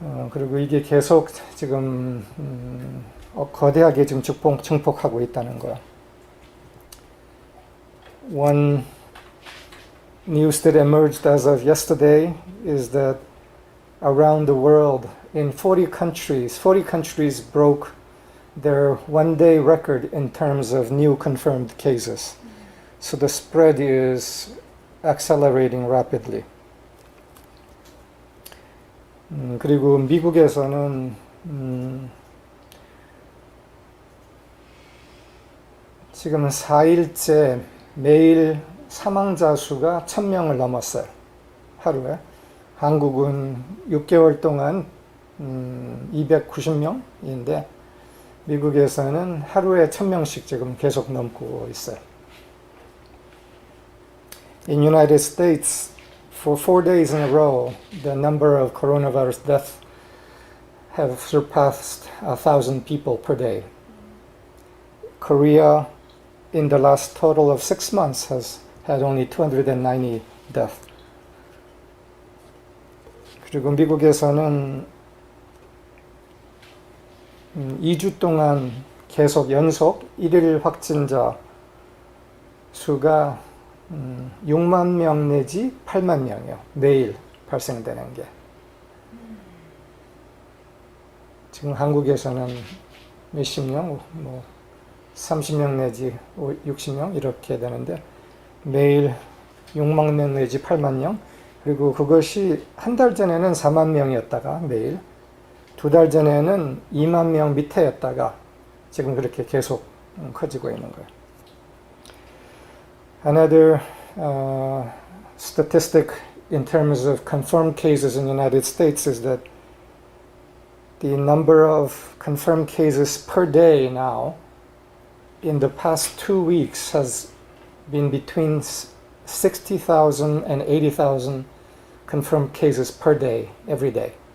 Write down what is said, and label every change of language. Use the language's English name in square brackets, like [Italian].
[Korean] 그리고 이게 계속 지금 거대하게 지금 증폭하고 있다는 거예요. [English] One news that emerged as of yesterday is that around the world, in 40 countries broke their one-day record in terms of new confirmed cases. So the spread is accelerating rapidly. [Korean] 그리고 미국에서는 지금은 4일째 매일 사망자 수가 1000명을 넘었어요. 하루에. 한국은 6개월 동안 290명인데 미국에서는 하루에 1000명씩 지금 계속 넘고 있어요. [English] In United States, for 4 days in a row, the number of coronavirus deaths have surpassed 1,000 people per day. Korea, in the last total of 6 months, has had only 290 deaths. [Korean] 그리고 미국에서는 2주 동안 계속 연속 1일 확진자 수가 6만 명 내지 8만 명이요. 매일 발생되는 게. 지금 한국에서는 몇십 명, 30명 내지 60명 이렇게 되는데 매일 6만 명 내지 8만 명. 그리고 그것이 한 달 전에는 4만 명이었다가 매일 2달 전에는 2만 명 밑에였다가 지금 그렇게 계속 커지고 있는 거예요. [English] Another statistic in terms of confirmed cases in the United States is that the number of confirmed cases per day now in the past 2 weeks has been between 60,000 and 80,000 confirmed cases per day, every day.